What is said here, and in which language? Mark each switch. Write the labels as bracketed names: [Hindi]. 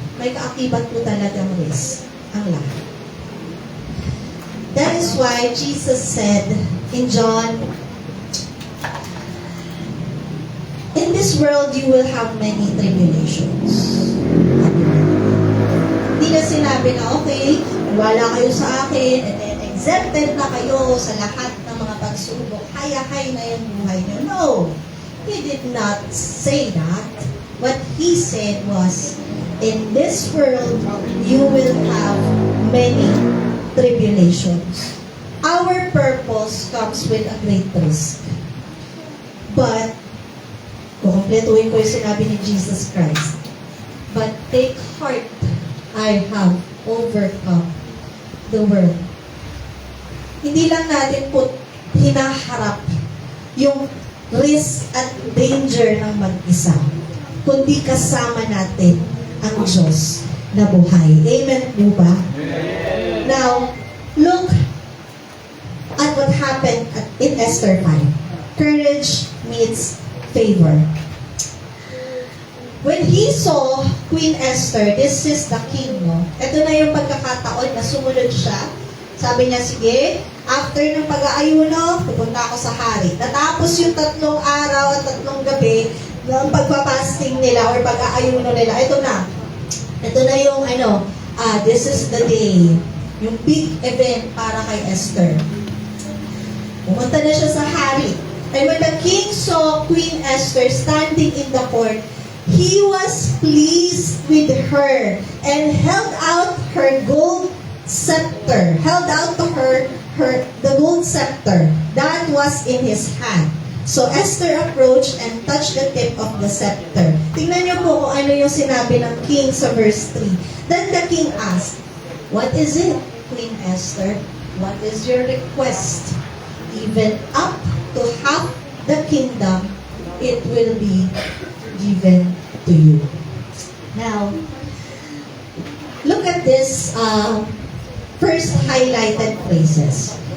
[Filipino] May kaakibat po talagang risk ang lahat. [English] That is why Jesus said in John, in this world you will have many tribulations. [Filipino] Hindi na sinabi na, okay, wala kayo sa akin, and then exempted na kayo sa lahat ng mga pagsubok. Hay-hay na yung buhay niyo. [English] No! He did not say that. What He said was, in this world, you will have many tribulations. Our purpose comes with a great risk. But, [Filipino] kukumpletuhin ko yung sinabi ni Jesus Christ. [English] But take heart, I have overcome the world. [Filipino] Hindi lang natin po hinaharap yung risk at danger ng mag-isa, kundi kasama natin ang Diyos na buhay. Amen po ba? [English] Now, look at what happened in Esther 5. Courage meets favor. When he saw Queen Esther, this is the king, no? [Filipino] Ito na yung pagkakataon na sumunod siya. Sabi niya, sige, after ng pag-aayuno, pupunta ako sa hari. Natapos yung 3 araw at 3 gabi ng pagpapasting nila or pag-aayuno nila. Ito na. Ito na yung, [English] this is the day. [Filipino] Yung big event para kay Esther. Pumunta na siya sa hari. [English] And when the king saw Queen Esther standing in the court, he was pleased with her and held out her gold scepter. Held out to her the gold scepter that was in his hand. So Esther approached and touched the tip of the scepter. [Filipino] Tingnan niyo po kung ano yung sinabi ng king sa verse 3. [English] Then the king asked, "What is it, Queen Esther? What is your request? Even up to half the kingdom, it will be given to you." Now, look at this first highlighted phrases.